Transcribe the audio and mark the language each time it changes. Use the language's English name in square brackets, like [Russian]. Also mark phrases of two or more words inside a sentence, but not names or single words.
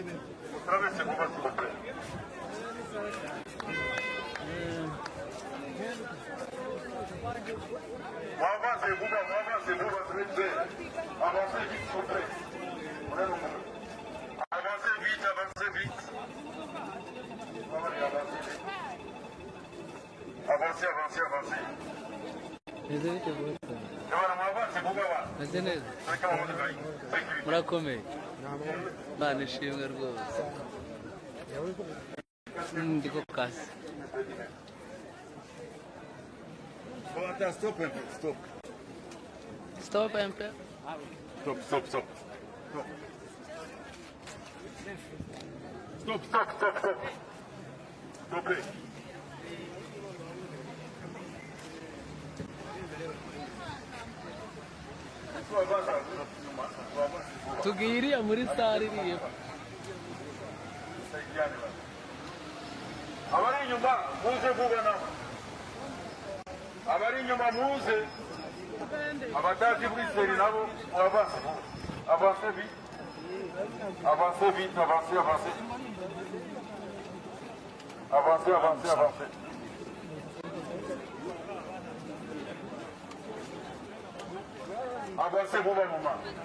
[French] Vous traversez, vous s'il vous plaît. Avancez, vous avancez, avancez vite, s'il vous plaît. Avancez vite, avancez vite. Avancez, avancez, avancez. [Kinyarwanda] Meze neza murakomeye Imana ishimwe rwose ndi ku kazi. [French] Stop un peu, stop. Stop un peu. Stop, stop, stop. Stop, stop, stop, stop. S'il vous plaît. [Kinyarwanda] Tugiria muri sare iriye. Abari inyuma muze vuba na. Abari inyuma muze. Abatazi Bruxelles nabo avance. [French] Avancez vite. Avancez vite, avancez, avancez. Avancez, avancez, avancez. Avancez vous un moment.